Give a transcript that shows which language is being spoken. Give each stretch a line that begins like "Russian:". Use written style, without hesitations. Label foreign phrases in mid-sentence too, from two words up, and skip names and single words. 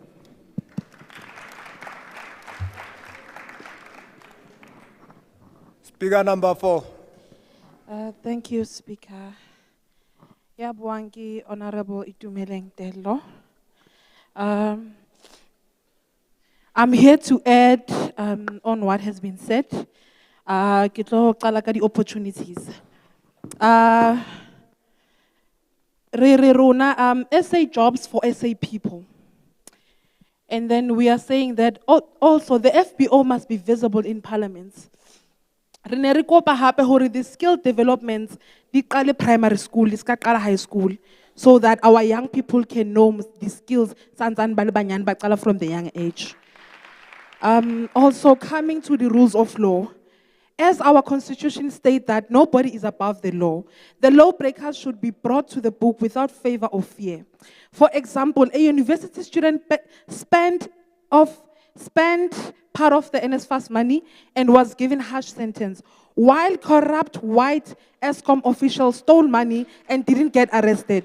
English: Speaker number 4. Thank you, Speaker. Yabwangi Honorable Itumeleng Tello. I'm here to add on what has been said.
Southern Sotho: Kitlo qala ka di opportunities.
English: SA jobs for SA people. And then we are saying that also the FBO must be visible in parliaments.
Southern Sotho: Re kopa hape hore
English: the skill developments
Southern Sotho: di qale
English: primary school,
Southern Sotho: di ska qala
English: high school, so that our young people can know the skills
Southern Sotho: santsane ba le banyane ba qala
English: from the young age. Also coming to the rules of law, as our constitution states that nobody is above the law breakers should be brought to the book without favor or fear. For example, a university student spent part of the NSFAS money and was given harsh sentence, while corrupt white ESCOM officials stole money and didn't get arrested.